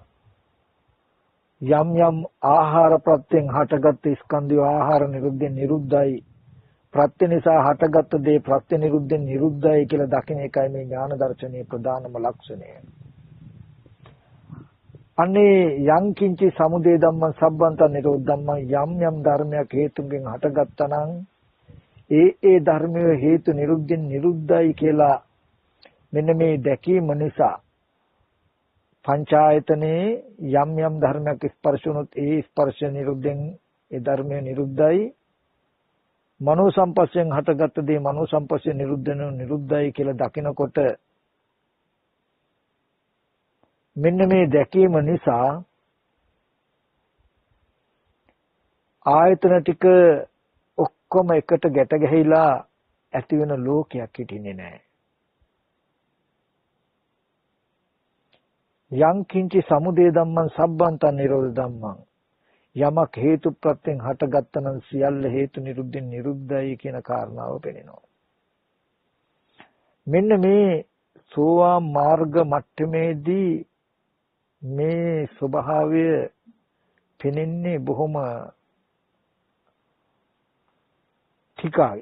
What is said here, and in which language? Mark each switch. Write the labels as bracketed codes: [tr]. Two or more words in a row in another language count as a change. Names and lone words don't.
[si] යම් යම් ආහාර ප්‍රත්‍යයෙන් හටගත් ස්කන්ධය ආහාර නිරුද්ධයෙන් නිරුද්ධයි. ප්‍රත්‍ය නිසා හටගත් දේ ප්‍රත්‍ය නිරුද්ධයෙන් නිරුද්ධයි කියලා දකින එකයි මේ ඥාන දර්ශනයේ ප්‍රධානම ලක්ෂණය. අනේ [pi] යං කිංචි සමුදය ධම්මං සබ්බන්ත නිරෝධ ධම්මං [si] යම් යම් ධර්මයක් හේතුන්ගෙන් හටගත්තා නම් ඒ ධර්මයේ හේතු නිරුද්ධයෙන් නිරුද්ධයි කියලා මෙන්න මේ දැකීම නිසා පංචායතනේ යම් යම් ධර්මයක් ස්පර්ශ වුණොත් ඒ ස්පර්ශ නිරුද්ධෙන් ඒ ධර්මය නිරුද්ධයි. මනෝ සම්පස්යෙන් හටගත් දේ මනෝ සම්පස්යෙන් නිරුද්ධයි කියලා දකිනකොට මෙන්න මේ දැකීම නිසා ආයතන ටික ඔක්කොම එකට ගැට ගැහිලා ඇති වෙන ලෝකයක් හිටින්නේ නැහැ. [pi] යං කිංචි සමුදය ධම්මං සබ්බන්තං නිරෝධ ධම්මං [si] යමක් හේතු ප්‍රත්‍යයෙන් හටගත්තනම් සියල්ල හේතු නිරුද්ධෙන් නිරුද්ධයි කියන කාරණාව පෙනෙනවා. මෙන්න මේ සෝවාන් මාර්ග මට්ටමේදී මේ ස්වභාවය පෙනෙන්නේ බොහොම ටිකයි.